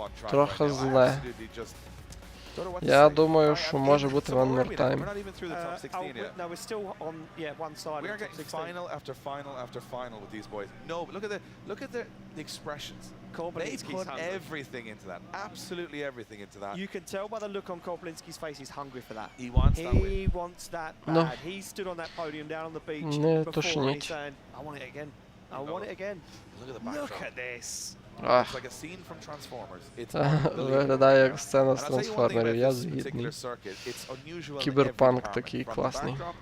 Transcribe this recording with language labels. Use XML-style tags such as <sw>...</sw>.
<uk>Трохи зле. Я думаю, що може бути</uk> <en>one more time. No, we're still on, one side. We are getting final after final with these boys. No, but look at the expressions. They put everything into that. Absolutely everything into that. You can tell by the look on Korpolinski's face, he's hungry for that. He wants that win. He wants that bad. He stood on that podium down on the beach before and he's saying, I want it again. I want it again. Look at the backdrop. Look at this. It's like a scene from Transformers.</en> <uk>Виглядає як сцена з Трансформерів, я згідний. Кіберпанк такий класний.</uk>